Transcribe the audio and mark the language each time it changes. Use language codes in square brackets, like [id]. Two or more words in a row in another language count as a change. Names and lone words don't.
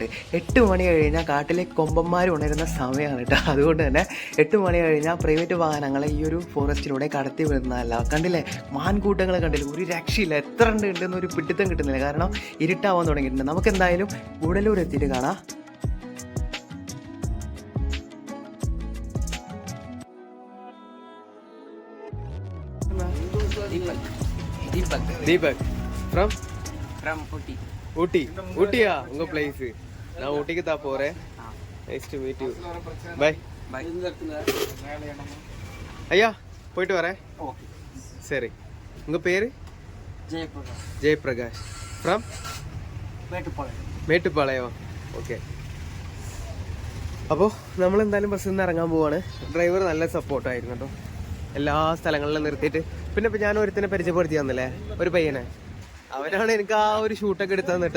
[ml] 8 മണി കഴിഞ്ഞാൽ കാട്ടിലെ കൊമ്പന്മാർ ഉണരുന്ന സമയമാണ് കേട്ടോ. അതുകൊണ്ട് തന്നെ 8 മണി കഴിഞ്ഞാൽ പ്രൈവറ്റ് വാഹനങ്ങളെ ഈ ഒരു ഫോറസ്റ്റിലൂടെ കടത്തി വിടുന്നതല്ല. കണ്ടില്ലേ, മാൻകൂട്ടങ്ങളെ കണ്ടില്ലേ? ഒരു രക്ഷയില്ല, എത്ര ഉണ്ടെന്ന് ഒരു പിടുത്തം കിട്ടുന്നില്ല, കാരണം ഇരുട്ടാവാൻ തുടങ്ങിയിട്ടുണ്ട്. നമുക്ക് എന്തായാലും ഗൂഡല്ലൂർ എത്തിയിട്ട് കാണാം. [ta] தீபக் ஃப்ரம் ஊட்டி. ஊட்டியா உங்க பிளேஸ்? நான் ஊட்டிக்கு தான் போறேன். [en] nice to meet you. [ta] பை. ஐயா போயிட்டு வரேன். சரி. உங்க பேரு? ஜெயபிரகாஷ். [ml] ஃப்ரம் മേട്ടുപ്പാളയോ? ഓക്കെ. അപ്പോൾ നമ്മളെന്തായാലും ബസ്സിൽ നിന്ന് ഇറങ്ങാൻ പോവാണ്. ഡ്രൈവർ നല്ല സപ്പോർട്ടായിരുന്നു കേട്ടോ, എല്ലാ സ്ഥലങ്ങളിലും നിർത്തിയിട്ട്. പിന്നെ ഇപ്പം ഞാൻ ഒരുത്തിനെ പരിചയപ്പെടുത്തി തന്നില്ലേ, ഒരു പയ്യനെ. അവനാണ് എനിക്ക് ആ ഒരു ഷൂട്ടൊക്കെ എടുത്തു തന്നിട്ടാ.